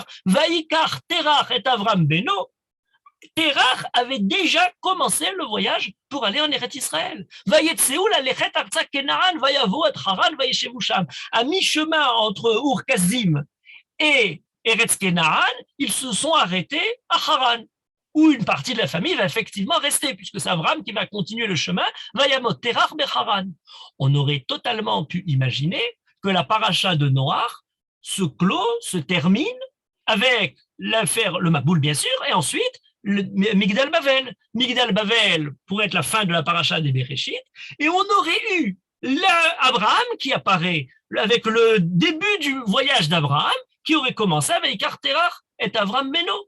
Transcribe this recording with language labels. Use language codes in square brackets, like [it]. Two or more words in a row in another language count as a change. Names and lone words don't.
[he] ויקח תרח את אברהם בנו. [fr] Terach avait déjà commencé le voyage pour aller en Eretz Israël. À mi-chemin entre Ur Kasdim et Eretz Kenaan, ils se sont arrêtés à Haran, où une partie de la famille va effectivement rester, puisque c'est Abraham qui va continuer le chemin. [he] וימת תרח בחרן. [fr] On aurait totalement pu imaginer que la paracha de Noach se clôt, se termine avec l'affaire, le Maboul bien sûr, et ensuite le Migdal Bavel. Migdal Bavel pourrait être la fin de la paracha des Bereshit, et on aurait eu Abraham qui apparaît avec le début du voyage d'Abraham, qui aurait commencé avec Terach et Abraham Beno.